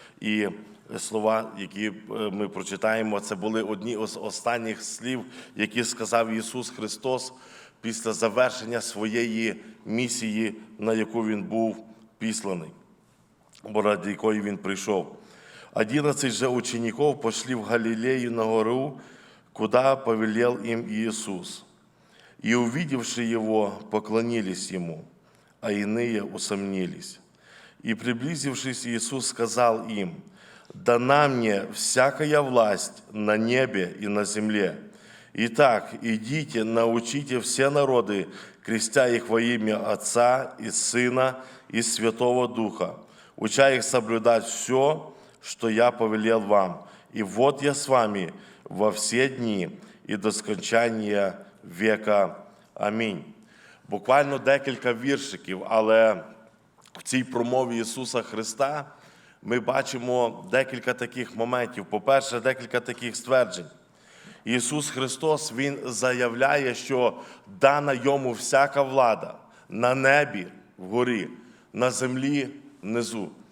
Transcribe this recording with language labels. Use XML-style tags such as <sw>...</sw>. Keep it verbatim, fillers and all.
<uk>І слова, які ми прочитаємо, це були одні з останніх слів, які сказав Ісус Христос після завершення своєї місії, на яку Він був післаний, бо ради якої Він прийшов.</uk> <ru>«Одинадцять же учеников пошли в Галилею на гору, куда повелел им Иисус. И, увидевши Его, поклонились Ему, а иные усомнились. И, приблизившись, Иисус сказал им, «Дана мне всякая власть на небе и на земле. Итак, идите, научите все народы, крестя их во имя Отца и Сына и Святого Духа, уча их соблюдать все, что Я повелел вам. И вот Я с вами во все дни и до скончания віка. Амінь».</ru> <uk>Буквально декілька віршиків, але в цій промові Ісуса Христа ми бачимо декілька таких моментів. По-перше, декілька таких стверджень. Ісус Христос, Він заявляє, що дана Йому всяка влада на небі вгорі, на землі внизу.</uk>